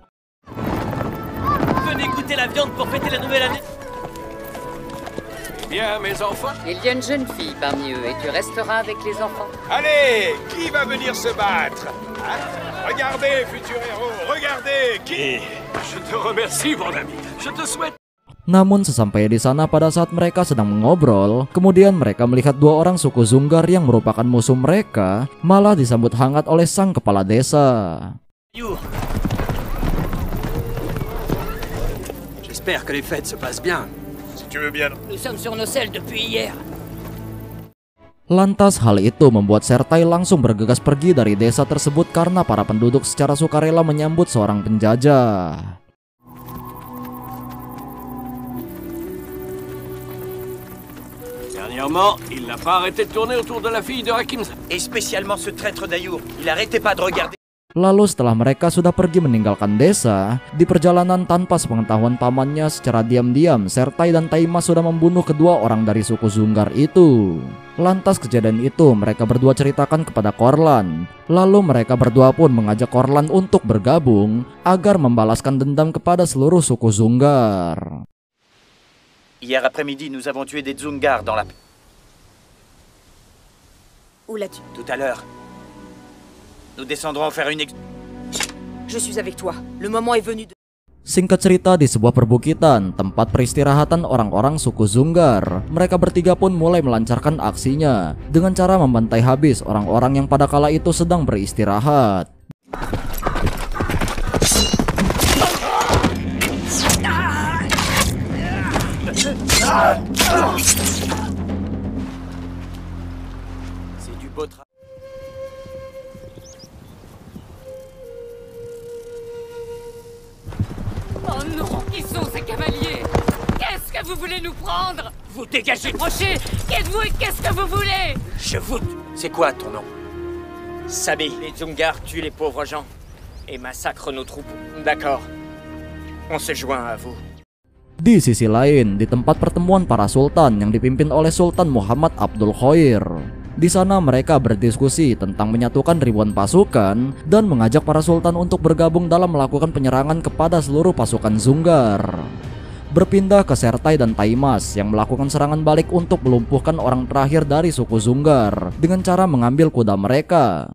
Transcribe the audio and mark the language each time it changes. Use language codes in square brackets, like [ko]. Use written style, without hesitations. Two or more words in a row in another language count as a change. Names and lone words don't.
[fr] Venez goûter la viande pour fêter la nouvelle année. Bien, mes enfants. Il y a une jeune fille parmi eux et tu resteras avec les enfants. Allez, qui va venir se battre? Hein? Regardez, futur héros, regardez qui? Je te remercie, mon ami. Je te souhaite. [id] Namun sesampai di sana pada saat mereka sedang mengobrol, kemudian mereka melihat dua orang suku Dzungar yang merupakan musuh mereka malah disambut hangat oleh sang kepala desa. [fr] J'espère que les fêtes se passent bien. Si tu veux bien. Nous sommes sur nos selles depuis hier. [id] Lantas hal itu membuat Sertai langsung bergegas pergi dari desa tersebut karena para penduduk secara sukarela menyambut seorang penjajah. [fr] Dernièrement, il n'a pas arrêté de tourner autour de la fille de Rakinzam. Et spécialement ce traître d'Ayour. Il arrêtait pas de regarder. [id] Lalu setelah mereka sudah pergi meninggalkan desa, di perjalanan tanpa sepengetahuan pamannya secara diam-diam, Sertai dan Taimas sudah membunuh kedua orang dari suku Dzungar itu. Lantas kejadian itu mereka berdua ceritakan kepada Korlan. Lalu mereka berdua pun mengajak Korlan untuk bergabung agar membalaskan dendam kepada seluruh suku Dzungar. [fr] Hier après-midi, nous avons tué des Dzungars dans la... Où l'as-tu? Tout à l'heure. Nous descendrons faire une... Je suis avec toi. Le moment est venu de... [id] Singkat cerita, di sebuah perbukitan, tempat peristirahatan orang-orang suku Dzungar, mereka bertiga pun mulai melancarkan aksinya dengan cara membantai habis orang-orang yang pada kala itu sedang beristirahat. [fr] C'est du beau travail. Oh non, qui sont ces cavaliers? Qu'est-ce que vous voulez nous prendre? Vous dégagez. Crochet. Qui êtes-vous et qu'est-ce que vous voulez? Je vous... C'est quoi ton nom? Sabi, les Dzungars tuent les pauvres gens et massacrent nos troupes. D'accord. On se joint à vous. [id] Di sisi lain, di tempat pertemuan para sultan yang dipimpin oleh Sultan Muhammad Abdul Khair. Di sana mereka berdiskusi tentang menyatukan ribuan pasukan dan mengajak para sultan untuk bergabung dalam melakukan penyerangan kepada seluruh pasukan Dzungar. Berpindah ke Sertai dan Taimas yang melakukan serangan balik untuk melumpuhkan orang terakhir dari suku Dzungar dengan cara mengambil kuda mereka.